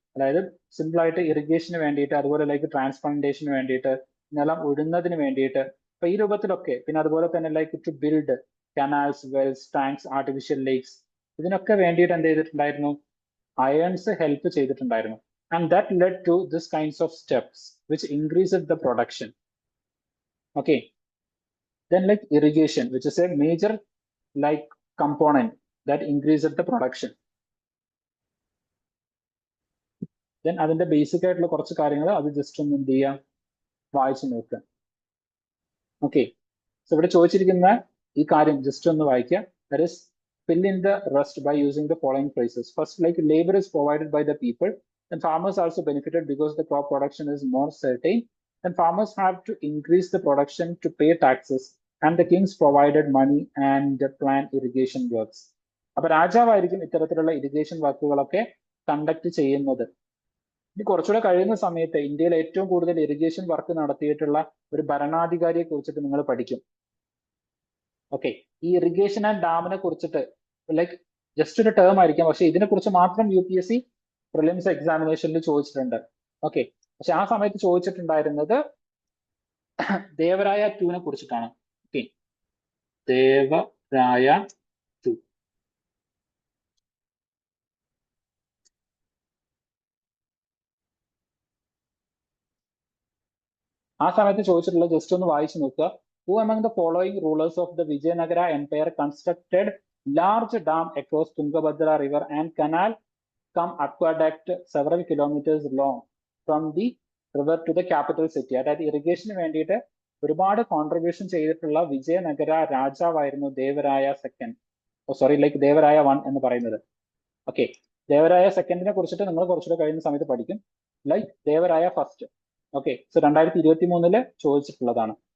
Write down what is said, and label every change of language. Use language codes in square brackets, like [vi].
[ml] അതായത് സിമ്പിൾ ആയിട്ട് ഇറിഗേഷന് വേണ്ടിയിട്ട്, അതുപോലെ ലൈക്ക് ട്രാൻസ്പ്ലാന്റേഷന് വേണ്ടിയിട്ട്, നിലം ഉഴുന്നതിന് വേണ്ടിയിട്ട്, അപ്പൊ ഈ രൂപത്തിലൊക്കെ, പിന്നെ അതുപോലെ തന്നെ [en] like to build canals, wells, tanks, artificial lakes, [ml] ഇതിനൊക്കെ വേണ്ടിയിട്ട് എന്ത് ചെയ്തിട്ടുണ്ടായിരുന്നു? അയൺസ് ഹെൽപ്പ് ചെയ്തിട്ടുണ്ടായിരുന്നു. [en] And that led to this kinds of steps which increased the production. Okay, then like irrigation, which is a major like component that increases the production. [ml] Then അതിന്റെ basic ആയിട്ടുള്ള കുറച്ച് കാര്യങ്ങൾ അത് ജസ്റ്റ് ഒന്ന് എന്ത് ചെയ്യാം, വായിച്ചു നോക്കുക. ഓക്കെ, സോ ഇവിടെ ചോദിച്ചിരിക്കുന്ന ഈ കാര്യം ജസ്റ്റ് ഒന്ന് വായിക്കുക. [en] That is fill in the rest by using the following phrases. First, like labor is provided by the people, and farmers also benefited because the crop production is more certain, and farmers have to increase the production to pay taxes, and the kings provided money and plan irrigation works. [ml] അപ്പൊ രാജാവായിരിക്കും ഇത്തരത്തിലുള്ള irrigation വർക്കുകളൊക്കെ conduct ചെയ്യുന്നത്. ഇനി കുറച്ചുകൂടെ കഴിയുന്ന സമയത്ത് ഇന്ത്യയിൽ ഏറ്റവും കൂടുതൽ ഇറിഗേഷൻ വർക്ക് നടത്തിയിട്ടുള്ള ഒരു ഭരണാധികാരിയെ കുറിച്ചിട്ട് നിങ്ങൾ പഠിക്കും. ഓക്കെ, ഈ ഇറിഗേഷൻ ആൻഡ് ഡാമിനെ കുറിച്ചിട്ട് ലൈക്ക് ജസ്റ്റ് ഒരു ടേം ആയിരിക്കാം, പക്ഷെ ഇതിനെ കുറിച്ച് മാത്രം UPSC പ്രിലിംസ് എക്സാമിനേഷനിൽ ചോദിച്ചിട്ടുണ്ട്. ഓക്കെ, പക്ഷെ ആ സമയത്ത് ചോദിച്ചിട്ടുണ്ടായിരുന്നത് ദേവരായ 2 കുറിച്ചിട്ടാണ്. ഓക്കെ, ദേവരായ 2. ആ സമയത്ത് ചോദിച്ചിട്ടുള്ളത് ജസ്റ്റ് ഒന്ന് വായിച്ചു നോക്കുക. [en] Who among the following rulers of the Vijayanagara Empire constructed large dam across Tungabhadra river and canal cum aqueduct several kilometers long from the river to the capital city? [ml] അതായത് irrigation വേണ്ടിയിട്ട് ഒരുപാട് contribution ചെയ്തിട്ടുള്ള വിജയനഗര രാജാവായിരുന്നു Devaraya 2. Sorry, like Devaraya 1 എന്ന് പറയുന്നത്. Okay, Devaraya 2 കുറിച്ചിട്ട് നിങ്ങൾ കുറച്ചുകൂടെ കഴിയുന്ന സമയത്ത് പഠിക്കും. ലൈക്ക് ദേവരായ 1. Okay, so 2023 ചോദിച്ചിട്ടുള്ളതാണ്.